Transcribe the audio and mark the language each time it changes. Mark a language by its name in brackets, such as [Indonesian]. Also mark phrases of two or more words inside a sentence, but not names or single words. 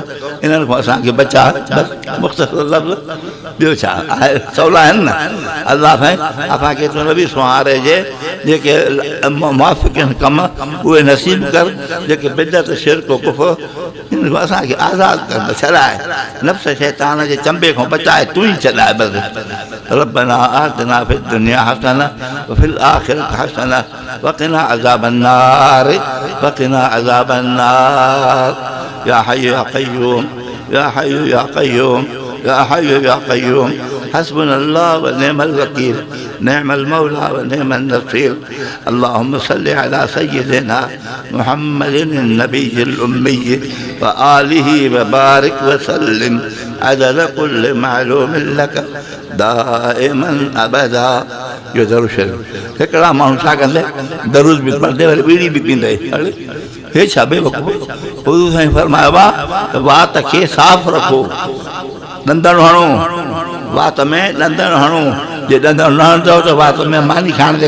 [Sindhi] इन्हनि खां असांखे बचा मुख़्तसर लफ़्ज़ ॿियो छा आहे सवला आहिनि न अलाह साईं असांखे तूं नबी सुहारे जे जेके मुआफ़िक़ आहिनि कम उहे नसीब कर जेके बिदअत शिरक कुफर इन खां असांखे आज़ादु कर छॾाए नफ़्स शैतान जे चंबे खां बचाए तूं ई छॾाए बसि [Arabic] ربنا آتنا في الدنيا حسنة و في الآخرة حسنة وقنا عذاب النار وقنا عذاب النار يا حي يا قيوم يا حي يا قيوم يا حي يا قيوم حسبنا الله و نعم الوكيل نعم المولى و نعم النصير اللهم صل على سيدنا محمد النبي الأمي و آله و بارك و سلم عدد كل معلوم لك دائما أبدا [Sindhi] जो दरूद शरीफ़ हिकिड़ा माण्हू छा कंदे दरूद बि पढ़ंदे वरी बीड़ी बि पींदे हे छा बेवकूफ़ हुज़ूर साईं फरमायो त वात खे साफ़ रखो ॾंदड़ हणो वात में ॾंदड़ हणो जे ॾंदड़ न हणंदव त वात में मानी खाइण जे